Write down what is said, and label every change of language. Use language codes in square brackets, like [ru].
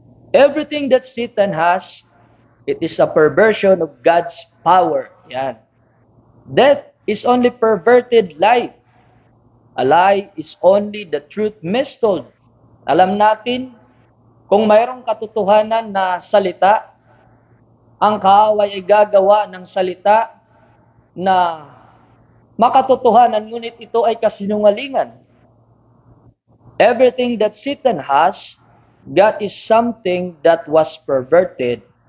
[en] Everything that Satan has, it is a perversion of God's power. [tl] Yan. [en] Death is only perverted life. A lie is only the truth mistold. [tl] Alam natin, kung mayroong katotohanan na salita, ang kaaway ay gagawa ng salita na makatotohanan, ngunit ito ay kasinungalingan. [en] Everything that Satan has, God is something that was perverted.